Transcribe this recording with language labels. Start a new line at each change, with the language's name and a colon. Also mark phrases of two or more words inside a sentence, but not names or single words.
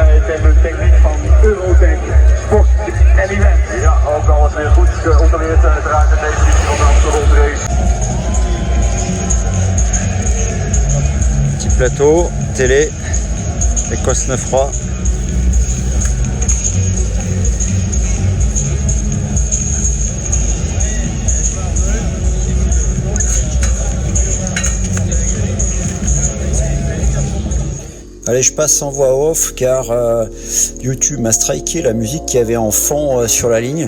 Dutch: en de techniek van Eurotech Sport en Event. Ja, ook alles weer goed geopereerd uiteraard in deze editie van de Amsterdam Race.
French: Petit plateau, télé, les Cosnefroid. Allez, je passe en voix off car YouTube m'a striké la musique qu'il y avait en fond sur la ligne.